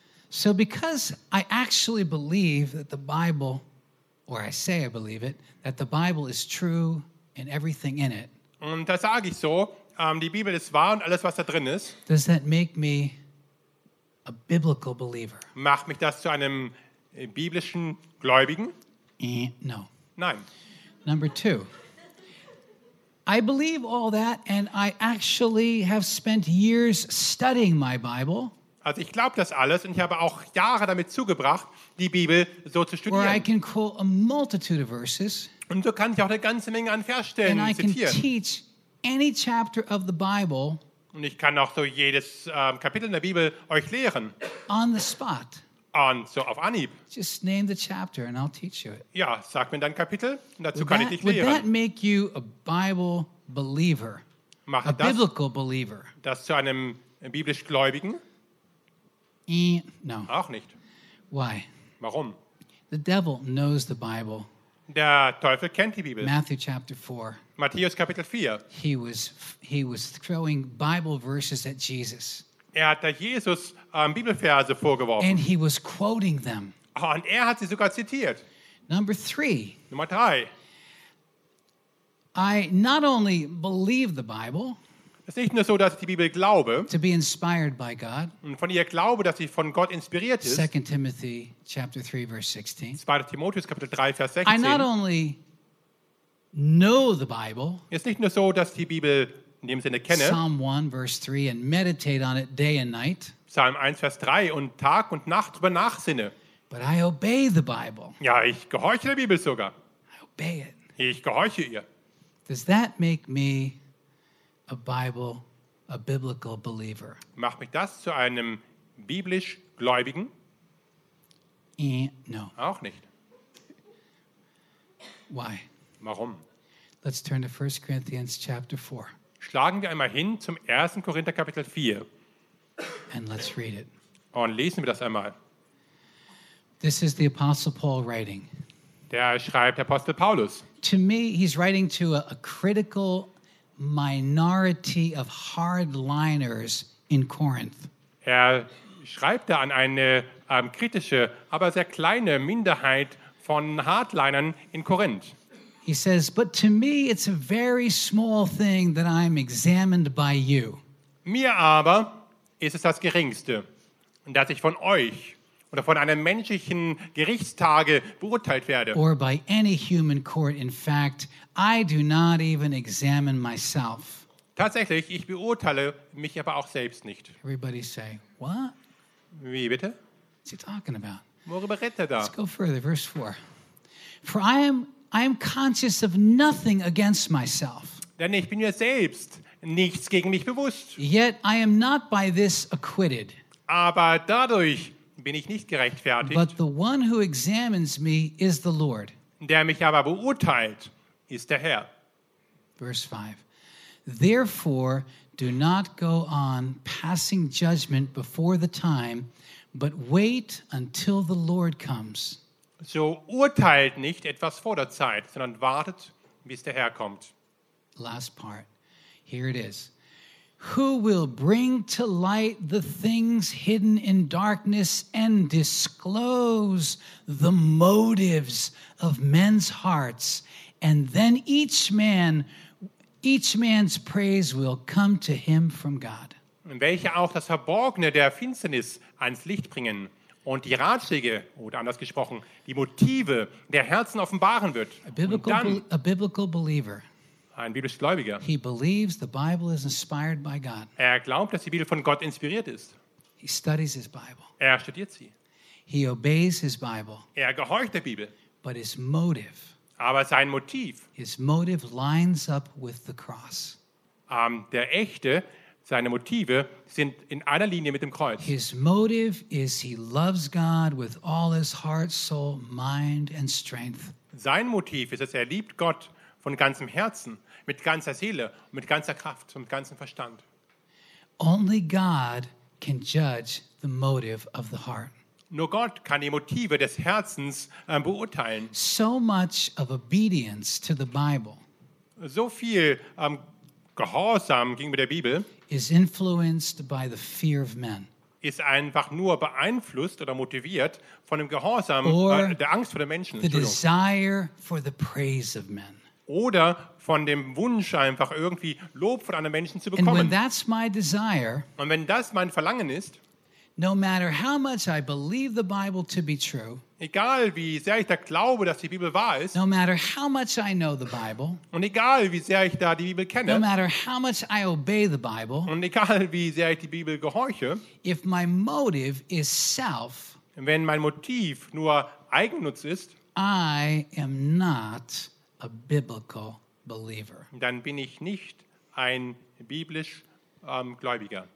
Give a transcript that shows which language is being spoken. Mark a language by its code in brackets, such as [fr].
[en] So because I actually believe that the Bible, or I say I believe it, that the Bible is true and everything in it. [de] Und das sage ich so. Die Bibel ist wahr und alles, was da drin ist. [en] Does that make me a biblical believer? [de] Macht mich das zu einem biblischen Gläubigen? [en] No. [de] Nein. [en] Number two. I believe all that and I actually have spent years studying my Bible. [de] Also ich glaube das alles und ich habe auch Jahre damit zugebracht, die Bibel so zu studieren. [en] Where I can quote a multitude of verses. [de] Und so kann ich auch eine ganze Menge an Versstellen zitieren. [en] And I can teach any chapter of the Bible. [de] Und ich kann auch so jedes Kapitel in der Bibel euch lehren. [en] On the spot. [de] Und so auf Anhieb. [en] Just name the chapter and I'll teach you it. [de] Ja, sag mir dein Kapitel und dazu [en] would [de] kann [en] that, [de] ich dich lehren. [en] Would that make you a Bible believer? [de] Mach [en] a biblical believer? [de] Das zu einem biblisch Gläubigen? [en] No. [de] Auch nicht. [en] Why? [de] Warum? [en] The devil knows the Bible. [de] Der Teufel kennt die Bibel. [en] Matthew chapter 4. [de] Matthäus Kapitel 4. [en] He was throwing Bible verses at Jesus. [de] Er hat da Jesus Bibelverse vorgeworfen. [en] And he was quoting them. [de] Und er hat sie sogar zitiert. [en] Number three. [de] Nummer drei. [en] I not only believe the Bible. [de] Es ist nicht nur so, dass ich die Bibel glaube. [en] To be inspired by God. [de] Und von ihr glaube, dass sie von Gott inspiriert ist. [en] 2 Timothy chapter 3 verse 16. [de] 2. Timotheus Kapitel 3 Vers 16. [en] I not only know the Bible. [de] Es ist nicht nur so, dass ich die Bibel in dem Sinne kenne. [en] Psalm 1 verse 3 and meditate on it day and night. [de] Psalm 1 Vers 3 und Tag und Nacht drüber nachsinne. [en] But I obey the Bible. [de] Ja, ich gehorche der Bibel sogar. [en] I obey it. [de] Ich gehorche ihr. [en] Does that make me a Bible, a biblical believer? [de] Macht mich das zu einem biblisch Gläubigen? [en] No. [de] Auch nicht. [en] Why? [de] Warum? [en] Let's turn to 1 Corinthians chapter 4. [de] Schlagen wir einmal hin zum 1. Korinther Kapitel 4. [en] And let's read it. [de] Und lesen wir das einmal. [en] This is the Apostle Paul writing. [de] Der schreibt Apostel Paulus. [en] To me, he's writing to a critical minority of hardliners in Corinth. [de] Er schreibt da an eine kritische, aber sehr kleine Minderheit von Hardlinern in Korinth. [en] He says, but to me it's a very small thing that I'm examined by you. [de] Mir aber ist es das Geringste, dass ich von euch oder von einem menschlichen Gerichtstage beurteilt werde. [en] Or by any human court. In fact, I do not even examine myself. [de] Tatsächlich, ich beurteile mich aber auch selbst nicht. [en] Everybody say, what? [de] Wie bitte? [en] What's he talking about? [de] Worüber redet er da? [en] Let's go further, verse 4. For I am conscious of nothing against myself. [de] Denn ich bin mir selbst nichts gegen mich bewusst. [en] Yet I am not by this acquitted. [de] Aber dadurch bin ich nicht gerechtfertigt. [en] But the one who examines me is the Lord. [de] Der mich aber beurteilt, ist der Herr. [en] Verse 5. Therefore, do not go on passing judgment before the time, but wait until the Lord comes. [de] So urteilt nicht etwas vor der Zeit, sondern wartet, bis der Herr kommt. [en] Last part. Here it is. Who will bring to light the things hidden in darkness and disclose the motives of men's hearts? And then each man's praise will come to him from God. [de] Welche auch das Verborgene der Finsternis ans Licht bringen und die Ratschläge, oder anders gesprochen, die Motive der Herzen offenbaren wird. [en] A biblical believer. [de] Ein biblisch Gläubiger. [en] He believes the Bible is inspired by God. [de] Er glaubt, dass die Bibel von Gott inspiriert ist. [en] He studies his Bible. [de] Er studiert sie. [en] He obeys his Bible. [de] Er gehorcht der Bibel. [en] But his motive. [de] Aber sein Motiv. [en] His motive lines up with the cross. [de] Der echte, seine Motive sind in einer Linie mit dem Kreuz. [en] His motive is he loves God with all his heart, soul, mind and strength. [de] Sein Motiv ist, dass er liebt Gott von ganzem Herzen, mit ganzer Seele, mit ganzer Kraft und ganzem Verstand. [en] Only God can judge the motive of the heart. [de] Nur Gott kann die Motive des Herzens beurteilen. [en] So much of obedience to the Bible. [de] So viel Gehorsam gegenüber der Bibel [en] is influenced by the fear of men. [de] Ist einfach nur beeinflusst oder motiviert von dem Gehorsam, der Angst vor den Menschen. [en] The desire for the praise of men. [de] Oder von dem Wunsch, einfach irgendwie Lob von anderen Menschen zu bekommen. [en] And when that's my desire, [de] und wenn das mein Verlangen ist, [en] no matter how much I believe the Bible to be true, [de] egal wie sehr ich da glaube, dass die Bibel wahr ist, [en] no matter how much I know the Bible, [de] und egal wie sehr ich da die Bibel kenne, [en] no matter how much I obey the Bible, [de] und egal wie sehr ich die Bibel gehorche, [en] if my motive is self, [de] wenn mein Motiv nur Eigennutz ist, [en] I am not a biblical believer. [de] Dann bin ich nicht ein biblisch Gläubiger.